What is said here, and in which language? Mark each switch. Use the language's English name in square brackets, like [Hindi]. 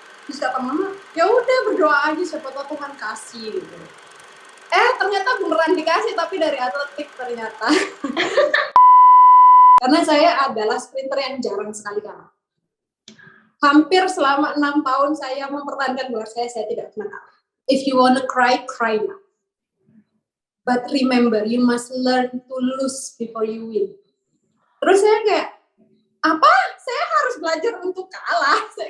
[Indonesian] Terus kata mama, ya udah berdoa aja, siapa tahu Tuhan kasih gitu. Ternyata beneran dikasih, tapi dari atletik ternyata. Karena saya adalah sprinter yang jarang sekali kalah. Hampir selama 6 tahun saya mempertahankan gelar saya tidak pernah kalah. [English] If you wanna cry, cry now. But remember, you must learn to lose before you win. [Indonesian] Terus saya kayak, apa? Saya harus belajar untuk kalah.